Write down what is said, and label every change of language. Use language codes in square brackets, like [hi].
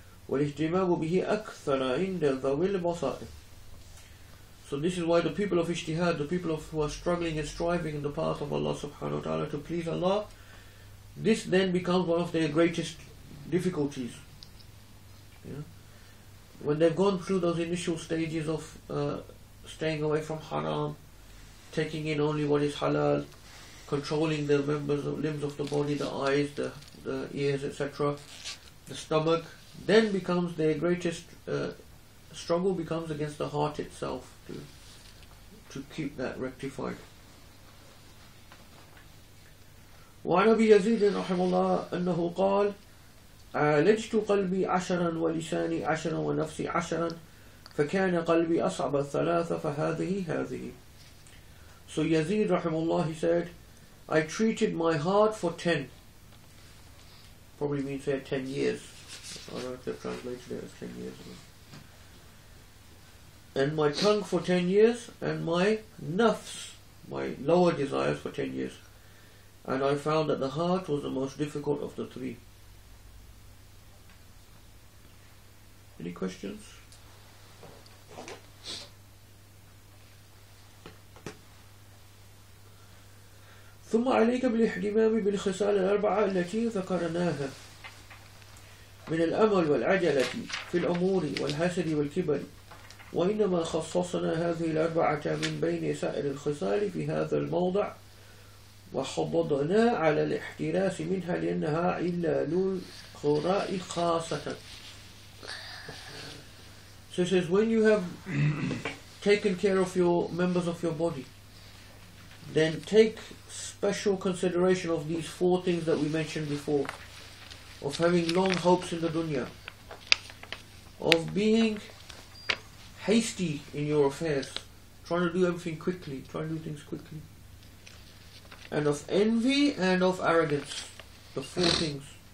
[ar] والاهتمام به أكثر عند ذوي البصائر. [en] So this is why the people of ijtihad, the people who are struggling and striving in the path of Allah subhanahu wa ta'ala to please Allah, this then becomes one of their greatest difficulties. Yeah? When they've gone through those initial stages of staying away from haram, taking in only what is halal, controlling the limbs of the body, the eyes, the ears, etc., the stomach, then becomes their greatest struggle becomes against the heart itself to keep that rectified. [ar] وعن أبي يزيد رحمه الله أنه قال عالجت قلبي 10 ولساني 10 ونفسي 10 فكان قلبي أصعب الثلاثة فهذه هذه. [en] So Yazid rahimahullah, he said, I treated my heart for 10. Probably means there 10 years. I don't know if they've translated it as 10 years. And my tongue for 10 years, and my nafs, my lower desires for 10 years. And I found that the heart was the most difficult of the three. Any questions? [ar] ثم عليك بالاهتمام بالخصال الأربعة التي ذكرناها من الأمل والعجلة في الأمور والحسد والكبر، وإنما خصصنا هذه الأربعة من بين سائر الخصال في هذا الموضع وحضضنا على الاحتراس منها لأنها علل الخراء خاصة. [en] So it says, when you have taken care of your members of your body, then take special consideration of these 4 things that we mentioned before, of having long hopes in the dunya, of being hasty in your affairs, trying to do everything quickly, trying to do things quickly, and of envy and of arrogance, the 4 things.